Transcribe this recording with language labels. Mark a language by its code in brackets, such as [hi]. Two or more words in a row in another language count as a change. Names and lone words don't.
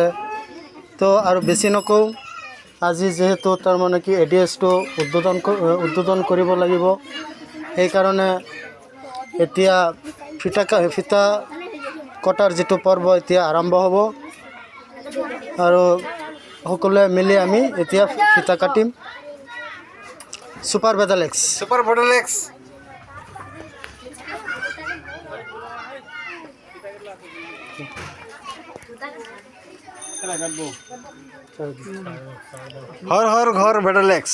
[as] তো আৰু বেছি নকওঁ, আজি যিহেতু তাৰমানে কি এডিএছটো উদ্বোধন কৰিব লাগিব, সেইকাৰণে এতিয়া ফিতা কটাৰ যিটো পৰ্ব এতিয়া আৰম্ভ হ'ব আৰু সকলোৱে মিলি আমি এতিয়া ফিতা কাটিম। সুপার বেদালেক্স। সুপার বেডালেক্স। হর হর ঘর বেডালেক্স।